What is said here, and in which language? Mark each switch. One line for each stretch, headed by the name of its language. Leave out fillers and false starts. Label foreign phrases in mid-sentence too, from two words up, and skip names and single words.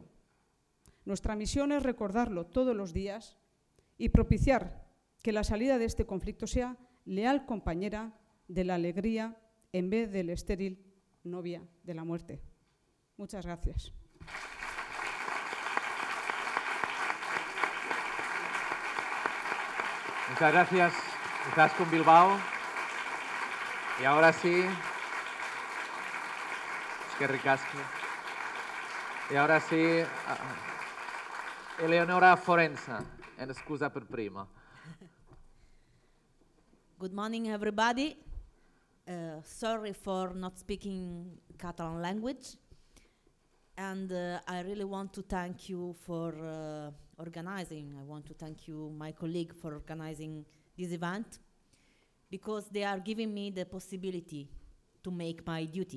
Spanish: Nuestra misión es recordarlo todos los días y propiciar que la salida de este conflicto sea leal compañera de la alegría en vez del estéril novia de la muerte. Muchas gracias. Muchas gracias, Izaskun Bilbao. Y ahora sí,
Basque: eskerrik asko.
Spanish: Y ahora sí,
Italian: Eleonora Forenza, en scusa per prima.
English: Good morning, everybody. Sorry for not speaking Catalan language. And I really want to thank you for organizing. I want to thank you, my colleague, for organizing this event, because they are giving me the possibility to make my duty.